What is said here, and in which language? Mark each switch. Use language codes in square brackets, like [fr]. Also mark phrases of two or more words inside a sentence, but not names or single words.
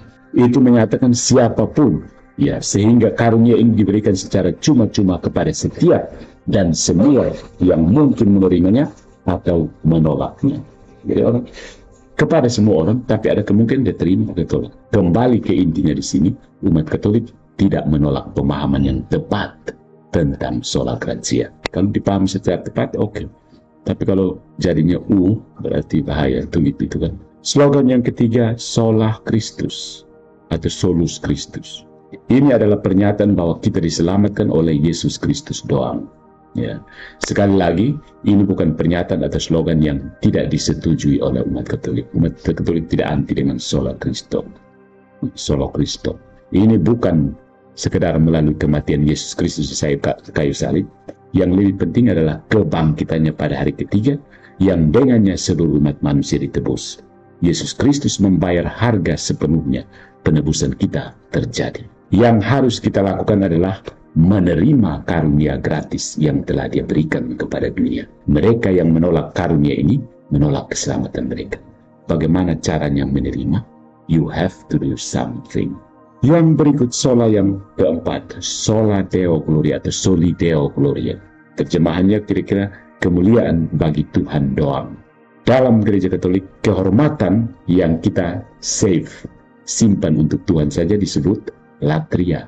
[id] Itu menyatakan siapapun, ya, sehingga karunia ini diberikan secara cuma-cuma kepada setiap dan semua yang mungkin menerimanya atau menolaknya. Jadi orang kepada semua orang, tapi ada kemungkinan dia terima atau tolak. Kembali ke intinya di sini, umat Katolik tidak menolak pemahaman yang tepat tentang [la] sola gratia. [id] Kalau dipahami secara tepat, oke. Tapi kalau jadinya berarti bahaya, tulip itu kan. Slogan yang ketiga, [la] sola Christus [id] atau [la] solus Christus. [id] Ini adalah pernyataan bahwa kita diselamatkan oleh Yesus Kristus doang. Ya. Sekali lagi, ini bukan pernyataan atau slogan yang tidak disetujui oleh umat Katolik. Umat Katolik tidak anti dengan [la] sola Christo. Solo Kristo. [id] Ini bukan sekedar melalui kematian Yesus Kristus di kayu salib. Yang lebih penting adalah kebangkitannya pada hari ketiga, yang dengannya seluruh umat manusia ditebus. Yesus Kristus membayar harga sepenuhnya, penebusan kita terjadi. Yang harus kita lakukan adalah menerima karunia gratis yang telah Dia berikan kepada dunia. Mereka yang menolak karunia ini menolak keselamatan mereka. Bagaimana caranya menerima? [en] You have to do something. [id] Yang berikut sola yang keempat, [la] sola Deo Gloria [id] atau [la] soli Deo Gloria. [id] Terjemahannya kira-kira kemuliaan bagi Tuhan doang. Dalam gereja Katolik, kehormatan yang kita simpan untuk Tuhan saja disebut latria.